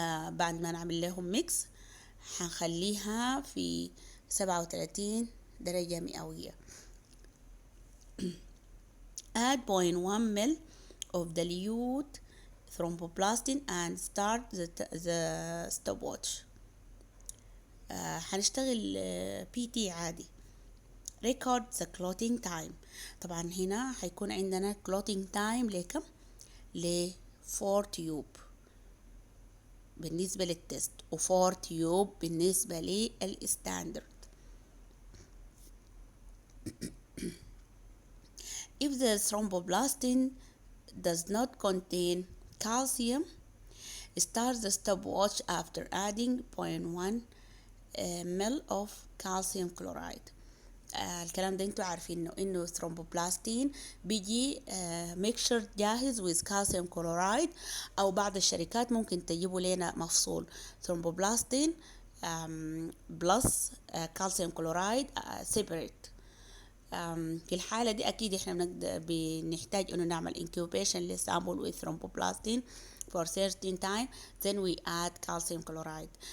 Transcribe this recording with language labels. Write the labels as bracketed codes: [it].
[ar] بعد ما نعمل لهم ميكس هنخليها في 37 درجة مئوية. [en] add 0.1 ml of dilute thromboplastin and start the stopwatch. [ar] هنشتغل PT عادي. [en] record the clotting time. [ar] طبعا هنا هيكون عندنا [en] clotting time [ar] لكم؟ ل 4 تيوب بالنسبة للتست و 4 تيوب بالنسبة للستاندرد. [en] If the thromboplastin does not contain calcium, start the stopwatch after adding 0.1 ml of calcium chloride. [ar] الكلام ده انتوا عارفين انه ثرومبوبلاستين بيجي ميكشر جاهز [en] with calcium chloride، [ar] او بعض الشركات ممكن تجيبوا لنا مفصول ثرومبوبلاستين بلس [en] calcium chloride separate. [ar] في الحالة دي أكيد إحنا بنحتاج إنه نعمل [en] incubation [ar] للسامبل [en] with thromboplastin for certain time, then we add calcium chloride.